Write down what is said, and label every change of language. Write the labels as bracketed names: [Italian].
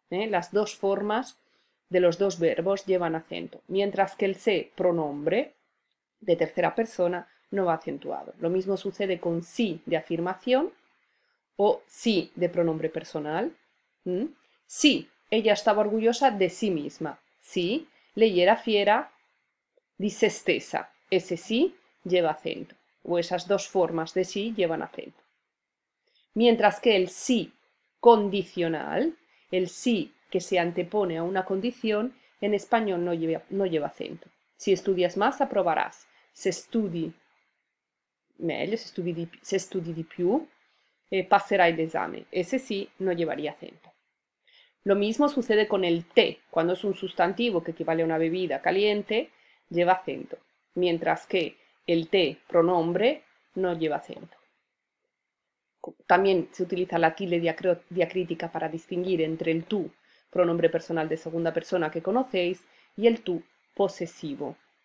[Spanish] Las dos formas de los dos verbos llevan acento, mientras que el sé pronombre de tercera persona no va acentuado. Lo mismo sucede con sí de afirmación o sí de pronombre personal. Sí, ella estaba orgullosa de sí misma. [Italian] Sí, lei era fiera di se stessa. [Spanish] Ese sí lleva acento, o esas dos formas de sí llevan acento. Mientras que el sí condicional, el sí que se antepone a una condición, en español no lleva acento. Si estudias más, aprobarás. [Italian] Se studi meglio, se studi di più, passerai l'esame. [Spanish] Ese sí no llevaría acento. Lo mismo sucede con el té. Cuando es un sustantivo que equivale a una bebida caliente, lleva acento, mientras que el té pronombre no lleva acento. También se utiliza la tilde diacrítica para distinguir entre el tú, pronombre personal de segunda persona que conocéis, y el tú posesivo.